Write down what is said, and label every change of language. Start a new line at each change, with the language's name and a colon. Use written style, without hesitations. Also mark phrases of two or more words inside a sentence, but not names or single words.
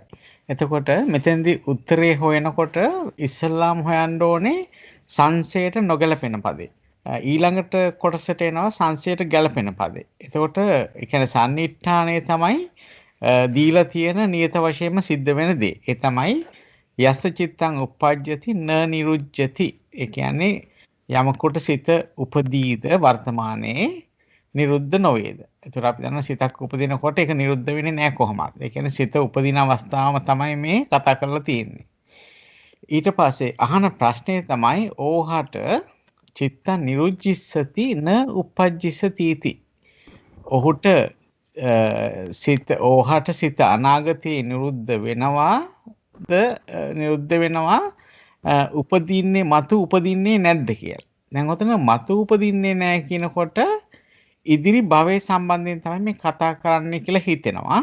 Sinhala: එතකොට මෙතෙන්දී උත්තරේ හොයනකොට ඉස්සල්ලාම හොයන්න ඕනේ සංසයට නොගැලපෙන පදේ. ඊළඟට කොටසට එනවා සංසයට ගැලපෙන පදේ. එතකොට ඒ කියන්නේ සන්නිට්ඨානය තමයි දීලා තියෙන නියත වශයෙන්ම සිද්ධ වෙන දේ. ඒ තමයි
Pali: යස්ස චිත්තං උප්පජ්ජති න නිරුජ්ජති.
Sinhala: ඒ කියන්නේ යමකට සිත උපදීද වර්තමානයේ නිරුද්ධ නොවේද. ඒතර අපි දන්නවා සිතක් උපදිනකොට ඒක නිරුද්ධ වෙන්නේ නැහැ කොහොමද. ඒ කියන්නේ සිත උපදින අවස්ථාවම තමයි මේ කතා කරලා තියෙන්නේ. ඊට පස්සේ අහන ප්‍රශ්නේ තමයි
Pali: ඕහට චිත්තං නිරුජ්ජිස්සති න උපජ්ජිස්සති इति.
Sinhala: ඔහුට ඕහට සිත අනාගතයේ නිරුද්ධ වෙනවාද නිරුද්ධ වෙනවා උපදින්නේ මතු උපදින්නේ නැද්ද කියලා. දැන් ඔතන මතු උපදින්නේ නැහැ කියනකොට ඉදිරි භවයේ සම්බන්ධයෙන් තමයි මේ කතා කරන්නේ කියලා හිතෙනවා.